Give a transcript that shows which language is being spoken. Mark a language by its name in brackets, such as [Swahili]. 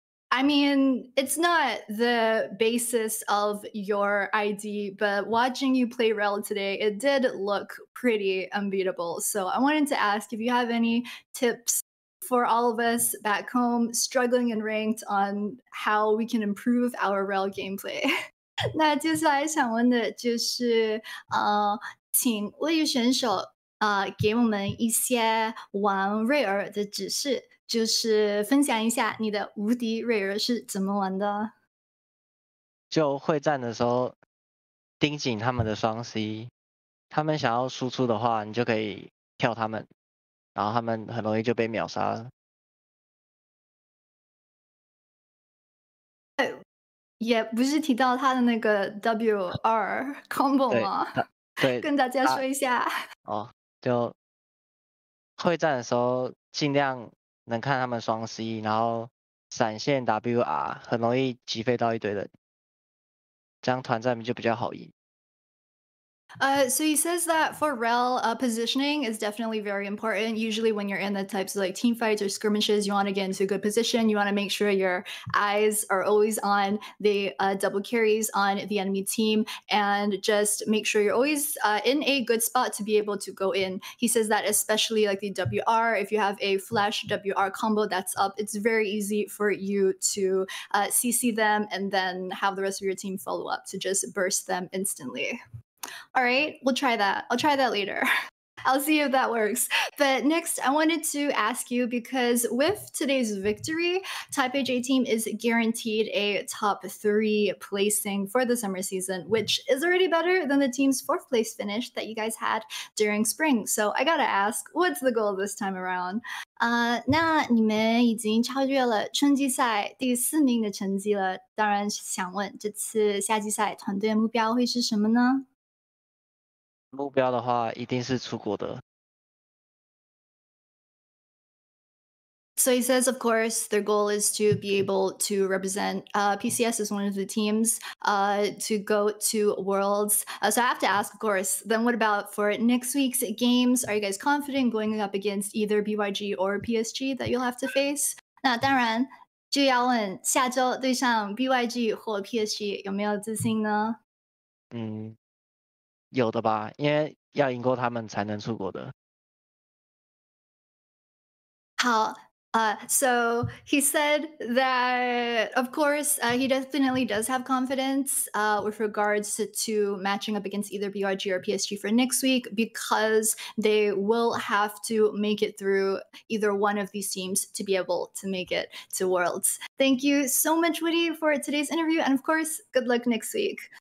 [English] I mean, it's not the basis of your ID, but watching you play Rel today, it did look pretty unbeatable. So I wanted to ask if you have any tips for all of us back home struggling in ranked on how we can improve our Rel gameplay. [Chinese] 那接下来想问的就是，请位于选手给我们一些玩瑞尔的指示，就是分享一下你的无敌瑞尔是怎么玩的。就会战的时候盯紧他们的双 C，他们想要输出的话，你就可以跳他们，然后他们很容易就被秒杀了。也不是提到他的那个 WR combo 对，吗？对，跟大家说一下。哦，就会战的时候尽量能看他们双 C，然后闪现 WR 很容易击飞到一堆人，这样团战就比较好赢。 [English] So he says that for Rel, positioning is definitely very important. Usually, when you're in the types of like team fights or skirmishes, you want to get into a good position. You want to make sure your eyes are always on the double carries on the enemy team, and just make sure you're always in a good spot to be able to go in. He says that especially like the WR, if you have a flash WR combo that's up, it's very easy for you to CC them and then have the rest of your team follow up to just burst them instantly. All right, we'll try that. I'll try that later. I'll see if that works. But next, I wanted to ask you because with today's victory, Taipei J team is guaranteed a top 3 placing for the summer season, which is already better than the team's 4th place finish that you guys had during spring. So I gotta ask, what's the goal this time around? [Chinese] 那你们已经超越了春季赛第4名的成绩了，当然想问这次夏季赛团队目标会是什么呢？目标的话一定是出国的。 [English] So he says, of course, their goal is to be able to represent PCS as one of the teams to go to Worlds. So I have to ask, of course, then what about for next week's games? Are you guys confident going up against either BYG or PSG that you'll have to face? [Chinese] 那当然就要问下周对上 BYG 或 PSG 有没有自信呢？有的吧，因为要赢过他们才能出国的。好。 [English] So he said that, of course, he definitely does have confidence with regards to matching up against either BRG or PSG for next week because they will have to make it through either one of these teams to be able to make it to Worlds. Thank you so much, Woody, for today's interview. And of course, good luck next week.